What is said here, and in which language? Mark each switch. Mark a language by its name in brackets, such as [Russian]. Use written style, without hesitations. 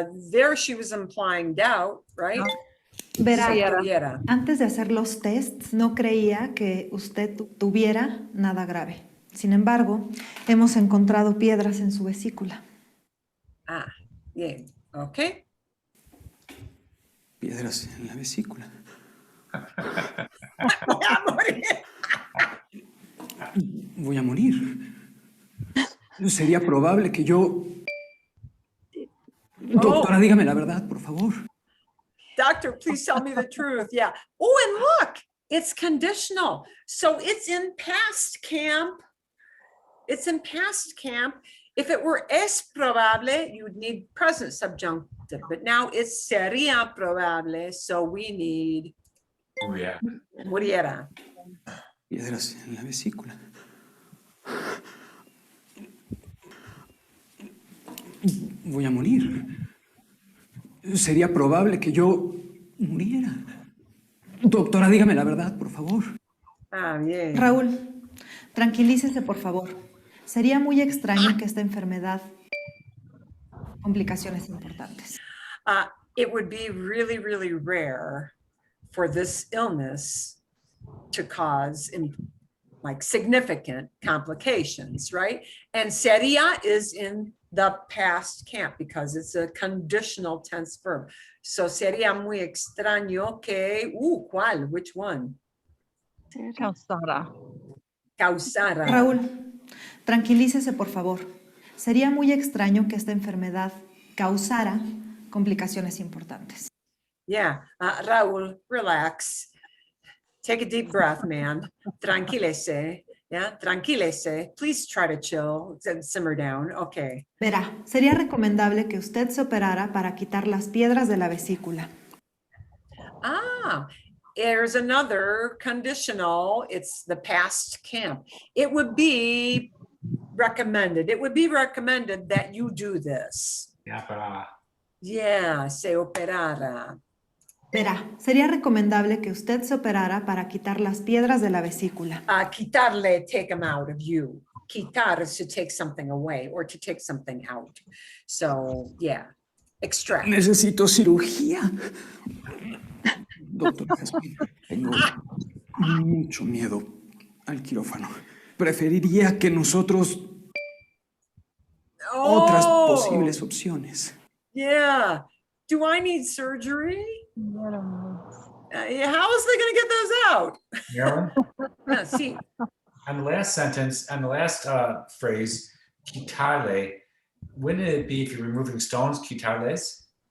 [English] There she was implying doubt, right? [Spanish] Verá, Sí, era. Tuviera. antes de hacer los tests no creía que usted tuviera nada grave. Sin embargo, hemos encontrado piedras en su vesícula. Yeah. Okay. Piedras en la vesícula. Voy a morir. Sería probable que yo... Doctora, dígame la verdad, por favor. [English] Doctor, please tell me the truth. Yeah. Oh, and look, it's conditional. So it's in past camp. It's in past camp. If it were es probable, you would need present subjunctive, but now it's sería probable. So we need Oh, yeah. [Spanish] muriera. Piedras en la vesícula. Voy a morir. Sería probable que yo muriera. Doctora, dígame la verdad, por favor. Bien. Raúl, tranquilícese, por favor. Sería muy extraño que esta enfermedad complicaciones importantes. [English] It would be really, really rare for this illness to cause like significant complications, right? And sería is in the past camp because it's a conditional tense verb. [Spanish] So sería muy extraño que, ¿cuál? [English] Which one? [Spanish] Causara. Causara. Raúl, tranquilícese, por favor. Sería muy extraño que esta enfermedad causara complicaciones importantes. [English] Yeah, Raúl, relax. Take a deep breath, man. [Spanish] Tranquilese. Yeah, tranquilese. [English] Please try to chill and simmer down. Okay. [Spanish] Verá, sería recomendable que usted se operara para quitar las piedras de la vesícula. [English] There's another conditional. It's the past camp. It would be recommended. It would be recommended that you do this. Yeah, but [Spanish] Yeah, se operara. Verá, sería recomendable que usted se operara para quitar las piedras de la vesícula. [English] Quitarle, take them out of you. Quitar is to take something away or to take something out. So, yeah, extract. [Spanish] Necesito cirugía. Doctor Jasmine, tengo mucho miedo al quirófano. Preferiría que nosotros otras posibles opciones. [English] Yeah. Do I need surgery? How is they going to get those out? Marilyn, See, on the last sentence, on the last phrase, quitarle, wouldn't it be if you're removing stones, quitarles?